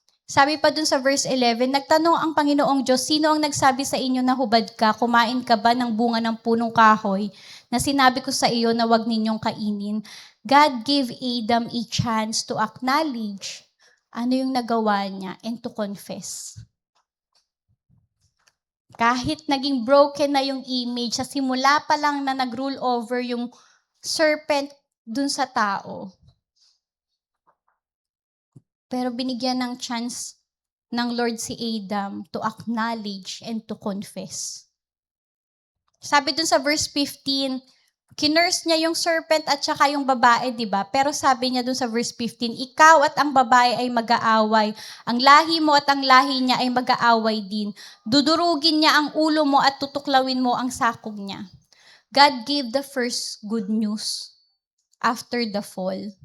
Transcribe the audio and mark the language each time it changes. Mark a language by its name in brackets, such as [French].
[Filipino] Sabi pa dun sa verse 11, nagtanong ang Panginoong Diyos, sino ang nagsabi sa inyo na hubad ka, kumain ka ba ng bunga ng punong kahoy na sinabi ko sa iyo na huwag ninyong kainin? [English] God gave Adam a chance to acknowledge [Filipino] ano yung nagawa niya [English] and to confess. [Filipino] Kahit naging broken na yung image, sa simula pa lang na nag-rule over yung serpent dun sa tao, pero binigyan ng chance ng Lord si Adam [English] to acknowledge and to confess. [Filipino] Sabi dun sa verse 15, kinurse niya yung serpent at saka yung babae, di ba? Pero sabi niya dun sa verse 15, ikaw at ang babae ay mag-aaway. Ang lahi mo at ang lahi niya ay mag-aaway din. Dudurugin niya ang ulo mo at tutuklawin mo ang sakog niya. [English] God gave the first good news after the fall.